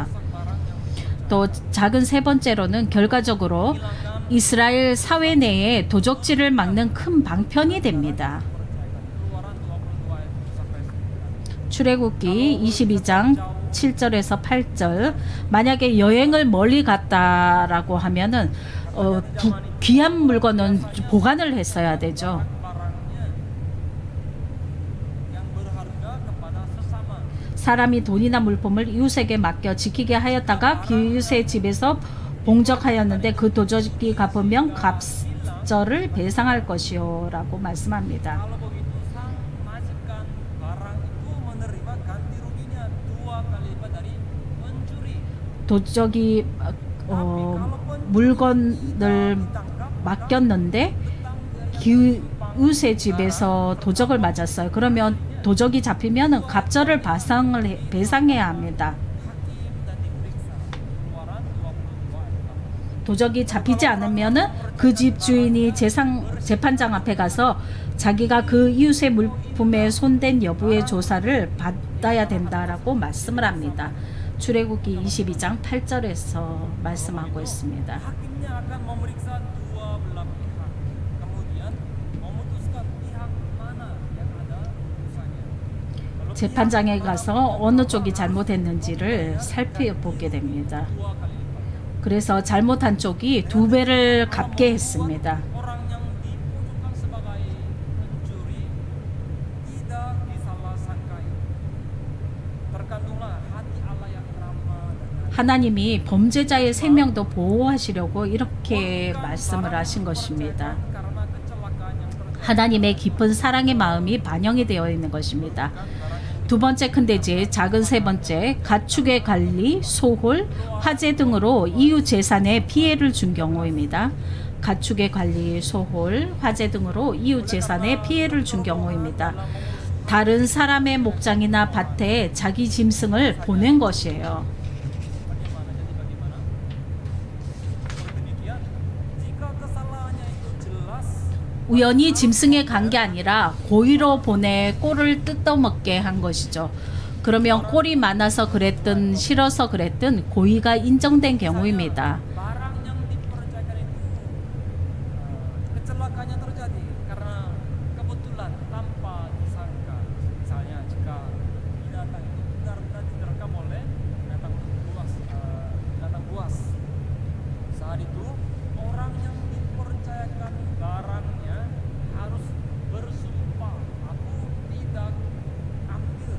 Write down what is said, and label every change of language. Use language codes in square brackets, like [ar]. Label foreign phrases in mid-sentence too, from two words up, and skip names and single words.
[ko] 또 작은 세 번째로는 결과적으로 이스라엘 사회 내에 도적질을 막는 큰 방편이 됩니다. 출애굽기 22장 7절에서 8절 만약에 여행을 멀리 갔다라고 하면은 귀한 물건은 보관을 했어야 되죠. [id] barangnya yang berharga kepada sesama. [ko] 사람이 돈이나 물품을 이웃에게 맡겨 지키게 하였다가 이웃의 집에서 봉적하였는데 그 도적이 갚으면 갑절을 배상할 것이요라고 말씀합니다. [id] Kalau begitu sang majikan barang itu menerima ganti ruginya 2 kali lipat dari pencuri. [ko] 도적이 물건을 맡겼는데 이웃의 집에서 도적을 맞았어요. 그러면 도적이 잡히면 갑절을 배상해야 합니다. [id] Hakim dan diperiksa. Keluaran 22 ayat 8. [ko] 도적이 잡히지 않으면은 그 집 주인이 재판장 앞에 가서 자기가 그 이웃의 물품에 손댄 여부의 조사를 받아야 된다라고 말씀을 합니다. 출애굽기 22장 8절에서 말씀하고 있습니다. [id] Hakimnya akan memeriksa dua belah pihak. Kemudian memutuskan pihak mana yang ada dosanya. Kalau [ko] 재판장에 가서 어느 쪽이 잘못했는지를 살펴보게 됩니다. [id] 2 kali lipat. [ko] 그래서 잘못한 쪽이 2배를 갚게 했습니다. [id] Orang yang dipojokkan sebagai pencuri tidak disalah-sangkai. Terkandunglah hati Allah yang ramah dan [ko] 하나님이 범죄자의 생명도 보호하시려고 이렇게 말씀을 하신 것입니다. [id] karena kecelakaan yang terjadi. [ko] 하나님의 깊은 사랑의 마음이 반영이 되어 있는 것입니다. 두 번째 큰 대지, 작은 세 번째, 가축의 관리, 소홀, 화재 등으로 이웃 재산에 피해를 준 경우입니다. 가축의 관리, 소홀, 화재 등으로 이웃 재산에 피해를 준 경우입니다. 다른 사람의 목장이나 밭에 자기 짐승을 보낸 것이에요. [id] Bagaimana? Jadi bagaimana? Seperti demikian. Jika kesalahannya itu jelas, [ko] 우연히 짐승에 간 게 아니라 고의로 보내 꼴을 뜯어먹게 한 것이죠. 그러면 꼴이 많아서 그랬든 싫어서 그랬든 고의가 인정된 경우입니다. [id] barang yang dipercayakan itu kecelakaannya terjadi karena kebetulan tanpa disangka. Misalnya jika binatang itu benar-benar diterkam oleh binatang buas. Saat itu orang yang dipercayakan barangnya harus bersumpah, aku tidak ambil.